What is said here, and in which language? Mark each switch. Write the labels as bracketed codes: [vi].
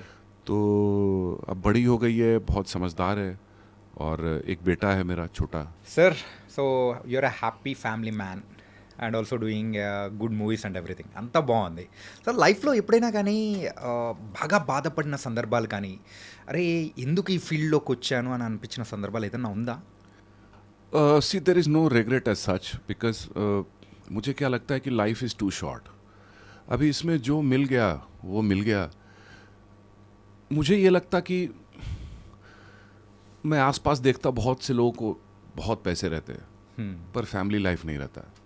[hi] तो अब बड़ी हो गई है, बहुत समझदार है और एक बेटा है मेरा छोटा। [en] sir so you are a happy family man and also doing good movies and everything, [te] అంతా బాగుంది. సో లైఫ్లో ఎప్పుడైనా కానీ బాగా బాధపడిన సందర్భాలు కానీ, అరే ఎందుకు ఈ ఫీల్డ్లోకి వచ్చాను అని అనిపించిన సందర్భాలు ఏదైనా ఉందా? [en] see there is no regret as such [hi] because मुझे क्या लगता है कि लाइफ इज़ टू शॉर्ट. अभी इसमें जो मिल गया वो मिल गया. मुझे ये लगता कि मैं आसपास देखता बहुत से लोगों को बहुत पैसे रहते हैं पर फैमिली लाइफ नहीं रहता.